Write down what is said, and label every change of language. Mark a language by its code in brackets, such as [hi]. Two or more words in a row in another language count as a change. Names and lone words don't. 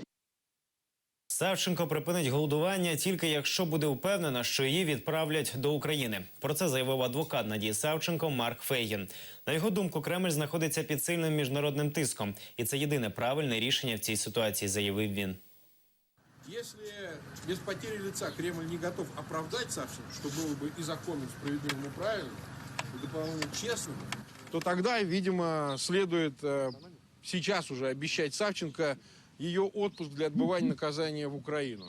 [uk] Савченко припинить голодування тільки якщо буде впевнена, що її відправлять до України. Про це заявив адвокат Надії Савченко Марк Фейгін. На його думку, Кремль знаходиться під сильним міжнародним тиском. І це єдине правильне рішення в цій ситуації, заявив він. [ru] Если без потери лица Кремль не готов оправдать Савченко, что было бы и законным, справедливым, и правильным, и дополнительно честным, то тогда, видимо, следует сейчас уже обещать Савченко ее отпуск для отбывания наказания в Украину.